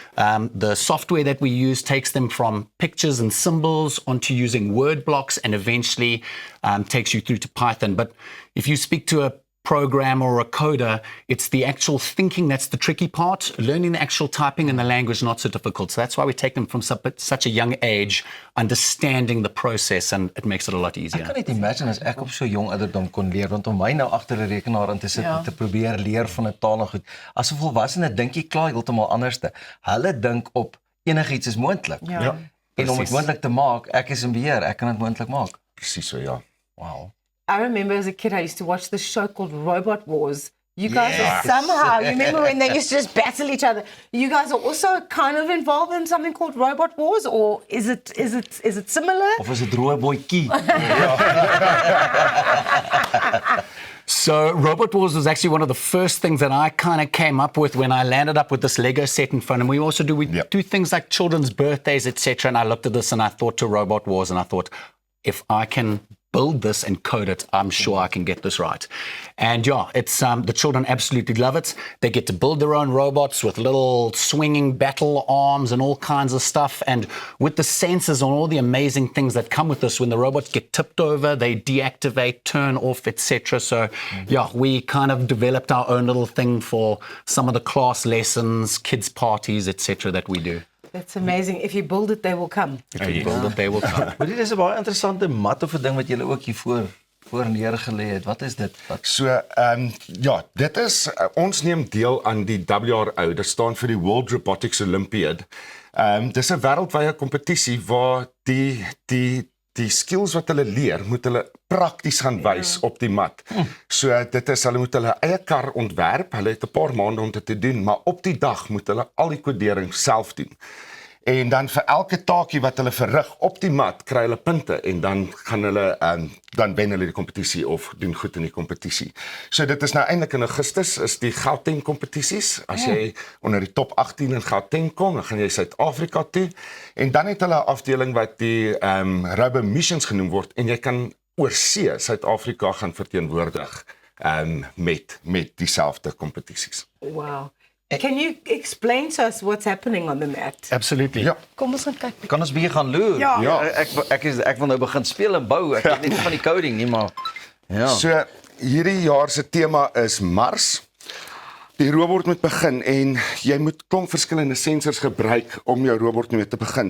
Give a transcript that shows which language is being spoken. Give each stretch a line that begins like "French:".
English: The software that we use takes them from pictures and symbols onto using word blocks, and eventually takes you through to Python. But if you speak to a program or a coder, it's the actual thinking that's the tricky part. Learning the actual typing and the language not so difficult. So that's why we take them from such a young age, understanding the process, and it makes it a lot easier.
Afrikaans: Ek kan net imagine as ek op so jong ouderdom kon leer, want om my nou agter 'n rekenaar in te sit en te probeer leer van 'n taal en goed. As 'n volwassene dink jy klaar heeltemal anderste. Hulle dink op enigiets is moontlik. Ja. En om dit moontlik te maak, ek is in beheer, ek kan dit moontlik maak. Presies so, ja. Wow.
English: I remember as a kid, I used to watch this show called Robot Wars. You guys are somehow, you remember when they used to just battle each other? You guys are also kind of involved in something called Robot Wars, or is it similar?
Afrikaans: Of is dit rooibootjie?
English: So Robot Wars was actually one of the first things that I kind of came up with when I landed up with this Lego set in front. And we also do things like children's birthdays, etc. And I looked at this and I thought to Robot Wars, and I thought, if I can build this and code it, I'm sure I can get this right. And yeah, it's the children absolutely love it. They get to build their own robots with little swinging battle arms and all kinds of stuff. And with the sensors and all the amazing things that come with this, when the robots get tipped over, they deactivate, turn off, etc. So yeah, we kind of developed our own little thing for some of the class lessons, kids parties, etc. that we do. That's amazing. If you build it, they will come. If you build it, they will come.
Afrikaans: Maar dit is 'n baie interessante mat of 'n ding wat julle ook hier voor neergelê het. Wat is dit? So, ja, dit is, ons neem deel aan die WRO, dit staan vir die World Robotics Olympiad. Dis 'n wêreldwye kompetisie waar die skills wat hulle leer, moet hulle prakties gaan wys op die mat. So dit is, hulle moet hulle eie kar ontwerp, hulle het 'n paar maande om dit te doen, maar op die dag moet hulle al die kodering self doen. En dan vir elke taakie wat hulle verrig op die mat, kry hulle punte, en dan gaan hulle, dan wen hulle die kompetisie of doen goed in die kompetisie. So dit is nou eintlik in Augustus, is die Gauteng kompetisies. As jy onder die top 18 in Gauteng kom, dan gaan jy Suid-Afrika toe. En dan het hulle 'n afdeling wat die Rubber Missions genoem word, en jy kan oor see Suid-Afrika gaan verteenwoordig met dieselfde kompetisies. Wow.
English: Can you explain to us what's happening on the mat? Absolutely.
Afrikaans: Ja. Kom ons gaan kyk. Kan ons bietjie gaan loer? Ja. Ek wil nou begin speel en bou. Ek weet nie van die coding nie, maar ja. So hierdie jaar se tema is Mars. Die robot moet begin en jy moet klomp verskillende sensors gebruik om jou robot mee te begin.